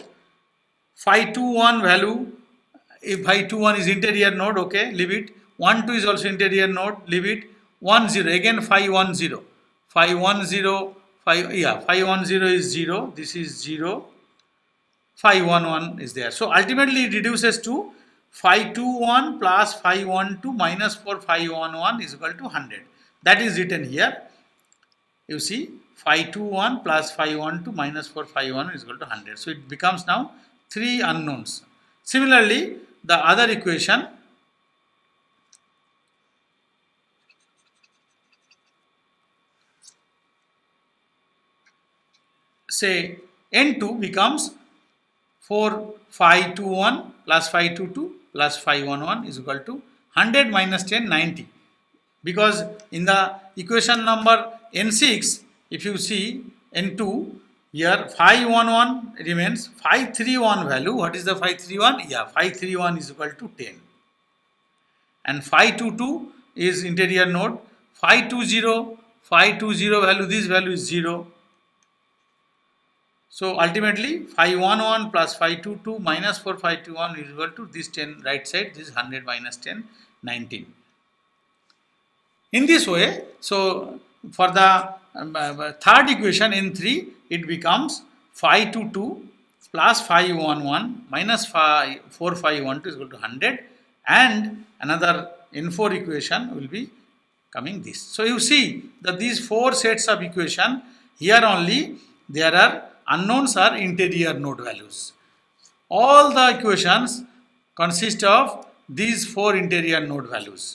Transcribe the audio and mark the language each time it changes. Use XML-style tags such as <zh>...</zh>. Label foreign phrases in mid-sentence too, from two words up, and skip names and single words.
<en>Phi 21 value, if phi 21 is interior node, okay, leave it. 1 2 is also interior node, leave it. 1 0, again phi 10. Phi 10, phi 10 is 0. This is 0. Phi 11 is there. So ultimately it reduces to phi 21 plus phi 12 minus 4 phi 11 is equal to 100. That is written here. You see, phi 2 1 plus phi 1 2 minus 4 phi 1 is equal to 100. So it becomes now 3 unknowns. Similarly, the other equation, say n2 becomes 4 phi 2 1 plus phi 2 2 plus phi 1 1 is equal to 100 minus 10 90. Because in the equation number n6, if you see n2, here phi 1 1 remains, phi 3 1 value. What is the phi 3 1? Yeah, phi 3 1 is equal to 10. And phi 2 2 is interior node. Phi 2 0 value, this value is 0. So ultimately phi 1 1 plus phi 2 2 minus 4 phi 2 1 is equal to this 10 right side, this is 100 minus 10 19. In this way, so for the third equation in 3, it becomes phi 2 2 plus phi 1 1 minus phi 4 phi 1 2 is equal to 100, and another in 4 equation will be coming this. So you see that these 4 sets of equation, here only there are unknowns are interior node values. All the equations consist of these 4 interior node values.</en>